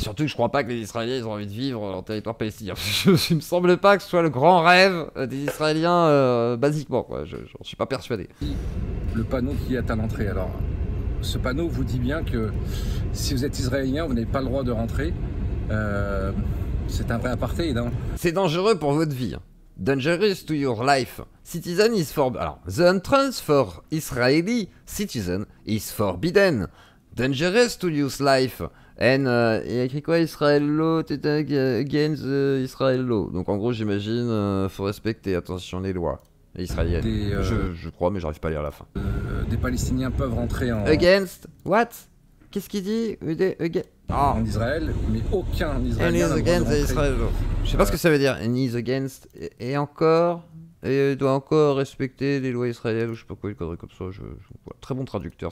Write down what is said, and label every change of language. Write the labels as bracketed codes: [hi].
[fr] Surtout que je crois pas que les Israéliens ils ont envie de vivre en territoire palestinien. Il me semble pas que ce soit le grand rêve des Israéliens basiquement, quoi. J'en suis pas persuadé. Le panneau qui est à l'entrée. Alors, ce panneau vous dit bien que si vous êtes israélien, vous n'avez pas le droit de rentrer. C'est un vrai apartheid, hein. C'est dangereux pour votre vie. [en] Dangerous to your life. Citizen is for... [fr] Alors, [en] the entrance for Israeli citizen is forbidden. Dangerous to use life. And, [fr] il y a écrit quoi? [en] Israel law, against Israel law. [fr] Donc en gros, j'imagine, faut respecter, attention, les lois israéliennes. Je crois, mais j'arrive pas à lire la fin. Des Palestiniens peuvent rentrer en... [en] Against? What? [fr] Qu'est-ce qu'il dit? En Israël, mais aucun Israélien n'a le droit de rentrer. Israël. Je sais pas ce que ça veut dire. [en] And is against. [fr] Et encore. Et il doit encore respecter les lois israéliennes ou je sais pas quoi, une connerie comme ça. Voilà. Très bon traducteur.